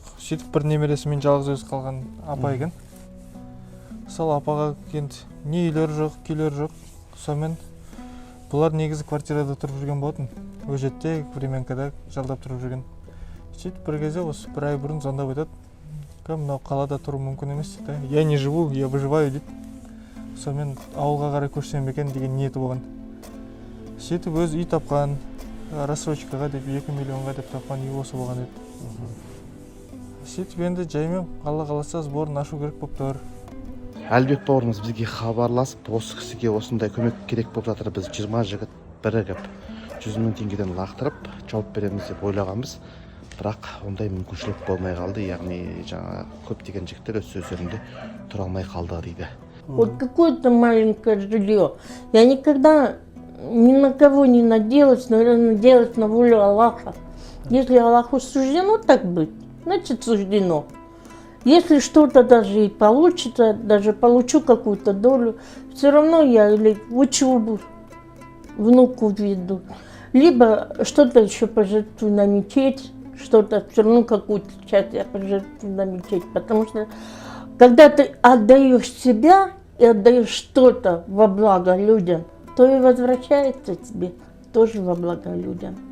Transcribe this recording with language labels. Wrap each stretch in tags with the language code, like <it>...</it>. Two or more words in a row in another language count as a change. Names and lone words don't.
<kk>Сөйтіп бір немересімен жалғыз өзі қалған апа екен. Сол апаға енді не үйлері жоқ, күйлері жоқ. Сонымен бұлар негізі квартирада тұрып жүрген болатын. Өжетте, Временкада жалдап тұрып жүрген. Сөйтіп бір кезде осы 1 ай бұрын звондап айтады. Мынау қалада тұру мүмкін емес дейді.</kk> <ru>Я не живу, я выживаю дейді.</ru> <kk>Сонымен ауылға қарай көшсем екен деген ниеті болған. Сөйтіп өзі үй тапқан, рассрочкаға деп 2 миллионға деп тапқан үй осы болған еді. Сөйтіп енді жаймен Алла қаласа сборын ашу керек болып тұр. Әлбек бауырымыз бізге хабарласып, осы кісіге осындай көмек керек болып жатыр. Біз 20 жігіт бірігіп 100 мың теңгеден лақтырып жауап береміз деп ойлағанбыз. Бірақ ондай мүмкіншілік болмай қалды. Яғни жаңа көптеген жігіттер өз сөздерінде тұра алмай қалды дейді.</kk> <ru>Вот какое-то маленькое жилье. Я никогда ни на кого не надеялась, наверное, надеялась на волю Аллаха. Если Аллаху суждено так быть, значит суждено. Если что-то даже и получится, даже получу какую-то долю, все равно я или в учебу внуку веду, либо что-то еще пожертвую на мечеть, что-то все равно какую-то часть я пожертвую на мечеть, потому что когда ты отдаешь себя и отдаешь что-то во благо людям, то и возвращается тебе тоже во благо людям.</ru>